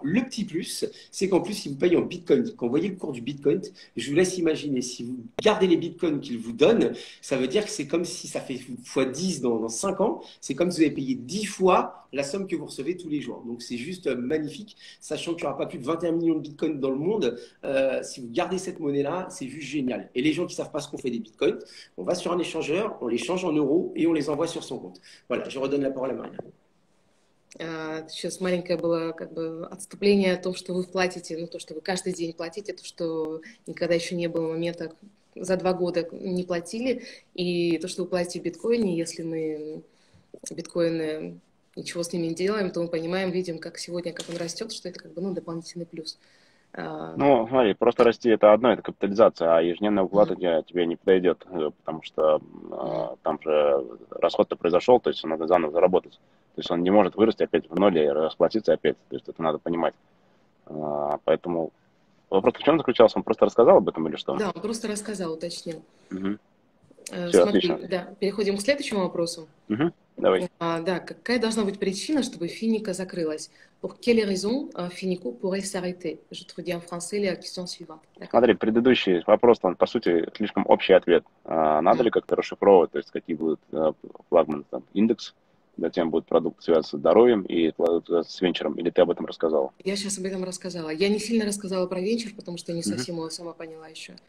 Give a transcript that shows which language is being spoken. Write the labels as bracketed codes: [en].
[fr] Le petit plus, c'est qu'en plus, ils vous payent en Bitcoin. Quand vous voyez le cours du Bitcoin, je vous laisse imaginer, si vous gardez les Bitcoins qu'ils vous donnent, ça veut dire que c'est comme si ça fait x10 dans 5 ans, c'est comme si vous avez payé 10 fois la somme que vous recevez tous les jours. Donc c'est juste magnifique, sachant qu'il n'y aura pas plus de 21 millions de bitcoins dans le monde. Si vous gardez cette monnaie-là, c'est juste génial. Et les gens qui ne savent pas ce qu'on fait des bitcoins, on va sur un échangeur, on les change en euros et on les envoie sur son compte. Voilà, je redonne la parole à Мария. [ru] Сейчас маленькое было как бы отступление о том, что вы платите, ну то, что вы каждый день платите, то, что никогда еще не было момента, за 2 года не платили, и то, что вы платите в биткоине, если мы биткоины, ничего с ними не делаем, то мы понимаем, видим, как сегодня, как он растет, что это как бы, ну, дополнительный плюс. Ну, смотри, просто расти это одно, это капитализация, а ежедневная уплата Мгм, тебе не подойдет, потому что мгм. там же расход-то произошел, то есть надо заново заработать. То есть он не может вырасти опять в ноль и расплатиться опять, то есть это надо понимать. Поэтому вопрос в чем заключался? Он просто рассказал об этом или что? Да, он просто рассказал, уточнил. Угу. Все, Смотри, отлично. да, переходим к следующему вопросу. Угу. Давай. Да, какая должна быть причина, чтобы финика закрылась? [fr] Pour quelle raison Finico pourrait s'arrêter? Je traduis en français la question suivante. D'accord? [ru] Смотри, предыдущий вопрос, он, по сути, слишком общий ответ. Надо М. ли как-то расшифровывать, то есть какие будут флагманы, там, индекс, затем будет продукт связан с здоровьем и продукт связан с венчуром, или ты об этом рассказал? Я сейчас об этом рассказала. Я не сильно рассказала про венчур, потому что не Мгм. совсем его сама поняла еще.